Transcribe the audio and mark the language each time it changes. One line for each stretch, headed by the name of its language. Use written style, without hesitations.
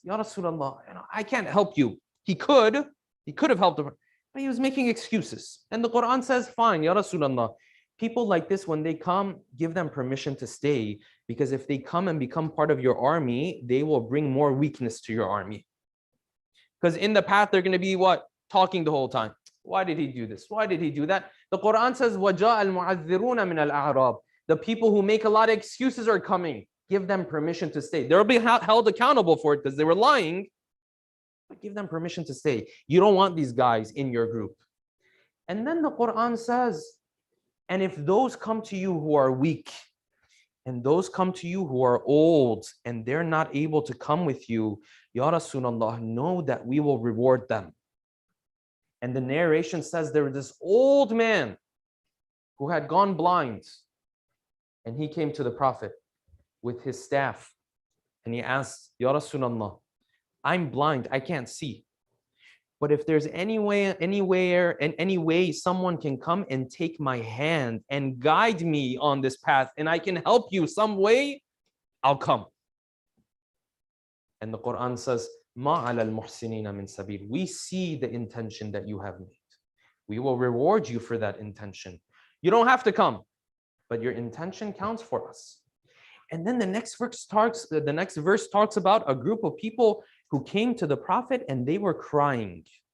English: Ya Rasulullah, I can't help you. He could have helped them, but he was making excuses. And the Quran says, fine, Ya Rasulullah, people like this, when they come, give them permission to stay, because if they come and become part of your army, they will bring more weakness to your army. Because in the path, they're going to be what? Talking the whole time. Why did he do this? Why did he do that? The Quran says,
Arabic: وَجَاءَ الْمُعَذِّرُونَ مِنَ الْأَعْرَابِ.
English: The people who make a lot of excuses are coming. Give them permission to stay. They'll be held accountable for it because they were lying. But give them permission to stay. You don't want these guys in your group. And then the Quran says, and if those come to you who are weak, and those come to you who are old, and they're not able to come with you, Ya Rasulullah, know that we will reward them. And the narration says there was this old man who had gone blind, and he came to the Prophet with his staff, and he asked, Ya Rasulullah, I'm blind, I can't see. But if there's any way someone can come and take my hand and guide me on this path, and I can help you some way, I'll come. And the Quran says,
Arabic: مَا عَلَى الْمُحْسِنِينَ مِنْ سَبِيلٍ.
English: We see the intention that you have made. We will reward you for that intention. You don't have to come, but your intention counts for us. And then the next verse talks about a group of people who came to the Prophet and they were crying.